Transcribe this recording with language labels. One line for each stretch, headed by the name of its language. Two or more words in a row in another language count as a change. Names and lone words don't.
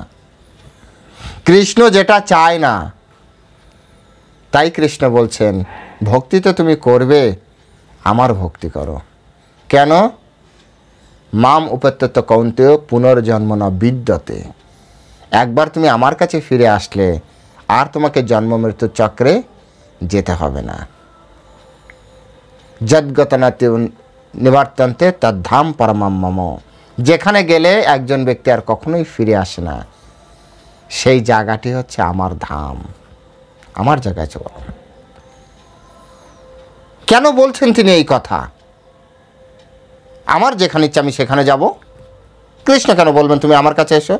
Bangla: কৃষ্ণ যেটা চায় না, তাই কৃষ্ণ বলছেন ভক্তি তো তুমি করবে, আমার ভক্তি করো। কেন?
Sanskrit: মাম উপত্যত কৌন্তেয় পুনর্জন্ম ন বিদ্যতে।
Bangla: একবার তুমি আমার কাছে ফিরে আসলে আর তোমাকে জন্ম মৃত্যুর চক্রে যেতে হবে না।
Sanskrit: যদ্গতনাতি নিবর্তন্তে তদ্ধাম পরমম মম।
Bangla: যেখানে গেলে একজন ব্যক্তি আর কখনোই ফিরে আসে না, সেই জায়গাটি হচ্ছে আমার ধাম, আমার জায়গায় চল। কেন বলছেন তিনি এই কথা? আমার যেখানে ইচ্ছা আমি সেখানে যাব। কৃষ্ণ কেন বলবেন তুমি আমার কাছে এসো?